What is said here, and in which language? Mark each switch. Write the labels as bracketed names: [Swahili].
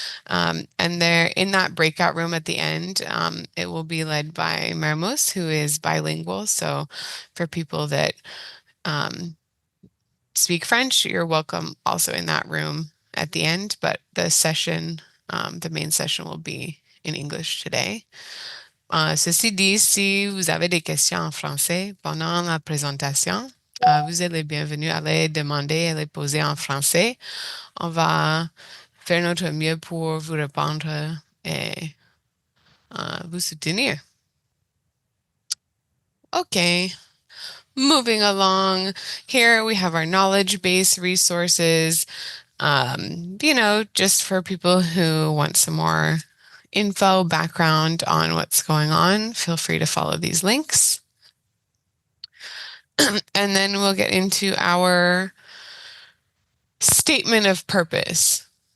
[English] And there in that breakout room at the end, it will be led by Mermos, who is bilingual. So for people that speak French, you're welcome also in that room at the end, but the main session will be in English today. [French] Ceci dit, si vous avez des questions en français pendant la présentation, vous êtes les bienvenus à les demander et les poser en français. On va faire notre mieux pour vous répondre et vous soutenir. [English] Okay. Moving along, here we have our knowledge base resources, just for people who want some more info, background on what's going on. Feel free to follow these links. And then we'll get into our statement of purpose.